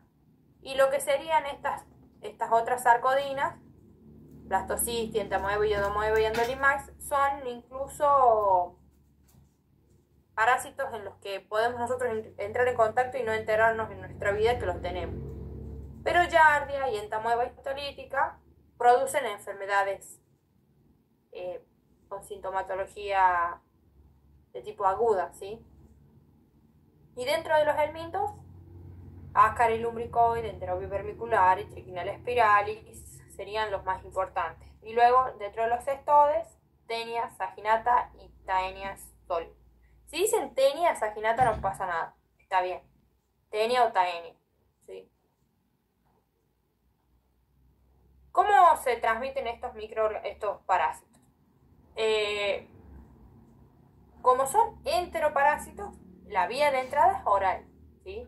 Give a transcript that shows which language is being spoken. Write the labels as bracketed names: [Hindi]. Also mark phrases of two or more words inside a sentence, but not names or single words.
[Spanish] Y lo que serían estas otras sarcodinas, Blastocystis, Entamoeba, Iodomoeba y Endolimax, son incluso parásitos en los que podemos nosotros entrar en contacto y no enterarnos en nuestra vida que los tenemos. Pero Giardia y Entamoeba histolítica producen enfermedades con sintomatología de tipo aguda, ¿sí? Y dentro de los helmintos, Ascaris lumbricoides, Enterobius vermicularis, Trichinella spiralis serían los más importantes. Y luego, dentro de los cestodes, Taenia saginata y Taenia sol. Si dicen Taenia saginata no pasa nada, está bien. Taenia o Taenia, ¿sí? ¿Cómo se transmiten estos parásitos? Como son enteroparásitos, la vía de entrada es oral, ¿sí?